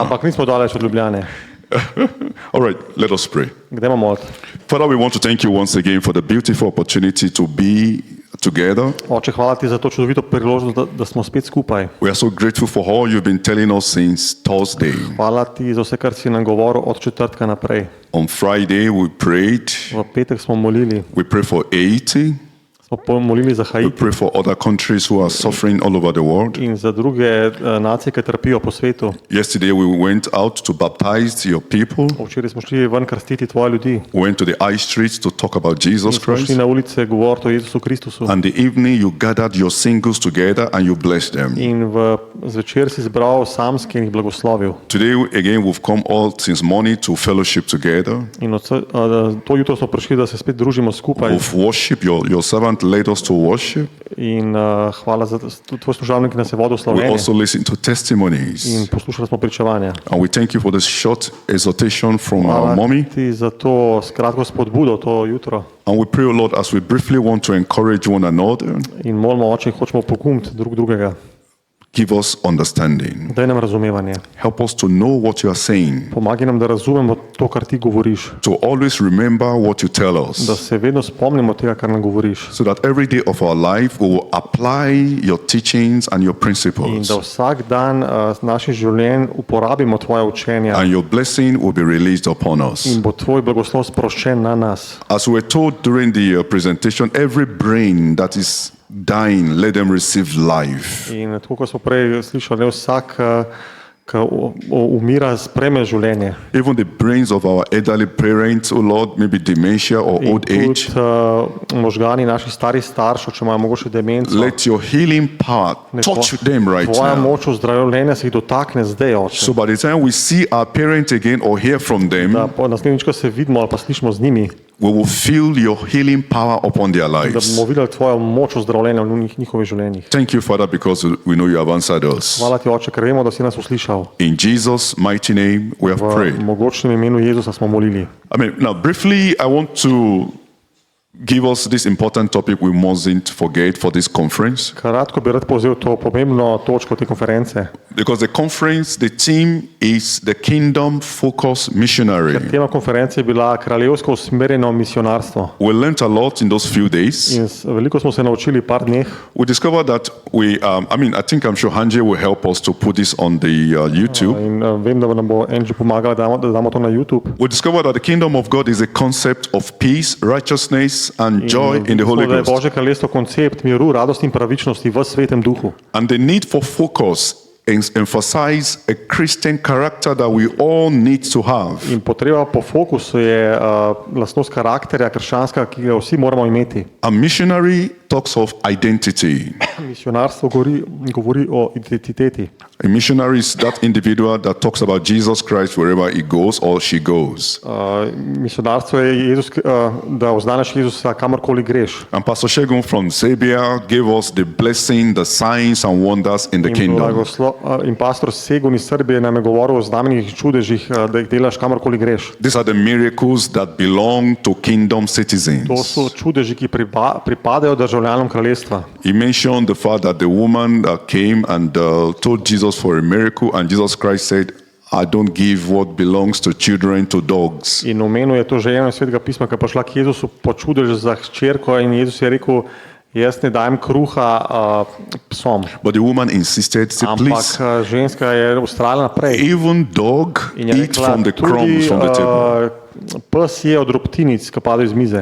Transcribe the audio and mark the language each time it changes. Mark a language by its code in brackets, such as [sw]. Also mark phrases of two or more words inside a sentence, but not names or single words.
[sl] Ampak nismo daleč od Ljubljane. [en] All right, let us pray. [sl] Gremo moliti. [en] Father, we want to thank you once again for the beautiful opportunity to be together. [sl] Oče, hvala ti za to čudovito priložnost, da smo spet skupaj. [en] We are so grateful for all you've been telling us since Thursday. [sl] Hvala ti za vse, kar si nam govoril od četrtka naprej. [en] On Friday, we prayed. [sl] V petek smo molili, [en] We pray for Haiti. [sl] smo molili za [en] We Haiti pray for other countries who are suffering all over the world. [sl] in za druge nacije, ki trpijo po svetu. [en] Yesterday, we went out to baptize your people. [sl] Včeraj smo šli ven krstiti tvoje ljudi. [en] We went to the high streets to talk about Jesus [sl] Smo šli [en] Christ. [sl] na ulice govoriti o Jezusu Kristusu. [en] And the evening, you gathered your singles together and you blessed them. [sl] In zvečer si zbral samske in jih blagoslovil. [en] Today, again, we've come all since morning to fellowship together. [sl] In to jutro smo prišli, da se spet družimo skupaj. [en] Of worship, your servant led us to worship. [sl] In hvala za tvoj služabnik, ki nas je vodil v [en] We [sl] Sloveniji. [en] also listened to testimonies. [sl] In poslušali smo pričevanja. [en] And we thank you for this short exhortation from our [sl] Hvala [en] mommy. [sl] ti za to skratko spodbudo to jutro. [en] And we pray, O Lord, as we briefly want to encourage one another, [sl] In molimo, oče, in hočemo pogumiti drug drugega. [en] Give us understanding. [sl] Daj nam razumevanje. [en] Help us to know what you are saying, [sl] Pomagaj nam, da razumemo to, kar ti govoriš. [en] to always remember what you tell [sl] Da [en] us, [sl] se vedno spomnimo tega, kar nam govoriš. [en] so that every day of our life we will apply your teachings and your [sl] In [en] principles, [sl] da vsak dan naših življenj uporabimo tvoje učenja [en] and your blessing will be released upon us. [sl] in bo tvoj blagoslov sproščen na nas. [en] As we were told during the presentation, every brain that is dying, let them receive life. [sl] In tako kot smo prej slišali, ne vsak, ki umira, sprejme življenje. [en] Even the brains of our elderly parents, oh Lord, maybe dementia or [sl] In [en] old [sl] tudi [en] age, [sl] možgani naših starih staršev, če imajo mogoče demenco, [en] let your healing power touch them right [sl] tvoja [en] now. [sl] moč ozdravljenja se jih dotakne zdaj, oče. [en] So by the time we see our parents again or hear from [sl] Da [en] them, [sl] naslednjič, ko se vidimo ali pa slišimo z njimi, [en] we will feel your healing power upon their [sl] da [en] lives. [sl] bomo videli tvojo moč ozdravljenja v njihovih življenjih. [en] Thank you, Father, because we know you have answered us. [sl] Hvala ti, oče, ker vemo, da si nas uslišal. [en] In Jesus' mighty name, we have [sl] V [en] prayed. [sl] mogočnem imenu Jezusa smo molili. [en] Now briefly, I want to give us this important topic we mustn't forget for this conference, [sl] Kratko bi rad povzel to pomembno točko te konference. [en] because the conference, the theme is the Kingdom Focus Missionary. [sl] Tema konference je bila kraljevsko usmerjeno misionarstvo. [en] We learned a lot in those few days. [sl] In veliko smo se naučili par dneh. [en] We discovered that I think I'm sure Hanje will help us to put this on the YouTube. [sl] In vem, da nam bo Angie pomagala, da damo to na YouTube. [en] We discovered that the kingdom of God is a concept of peace, righteousness, and joy in the Holy [sl] Da je [en] Ghost. [sl] Božje kraljestvo koncept miru, radosti in pravičnosti v svetem duhu. [en] And the need for focus emphasize a Christian character that we all need to have. [sl] In potreba po fokusu je lastnost karakterja krščanskega, ki ga vsi moramo imeti. [en] A missionary talks of identity. [sl] Misionarstvo govori o identiteti. [en] A missionary is that individual that talks about Jesus Christ wherever he goes or she goes. [sl] Misionarstvo je Jezus, da oznaneš Jezusa kamorkoli greš. [en] And Pastor Shegun from Serbia gave us the blessing, the signs and wonders in the [sl] In, [en] kingdom. [sl] in pastor Segun iz Srbije nam je govoril o znamenjih čudežih, da jih delaš kamorkoli greš. [en] These are the miracles that belong to kingdom [sl] To [en] citizens. [sl] so čudeži, ki pripadajo državljanom kraljestva. [en] He mentioned the fact that the woman came and told Jesus for a miracle, and Jesus Christ said, I don't give what belongs to children to dogs. [sl] In omenil je to ženo iz Svetega pisma, ki je prišla k Jezusu po čudež za hčerko in Jezus je rekel, jaz ne dajem kruha psom. [en] But the woman insisted, said, [sl] Ampak [en] please, [sl] ženska je ustrajala naprej. [en] even dog [sl] In je [en] eat [sl] rekla, [en] from the crumbs from the table. [sl] pes je od drobtinic, ki padajo iz mize.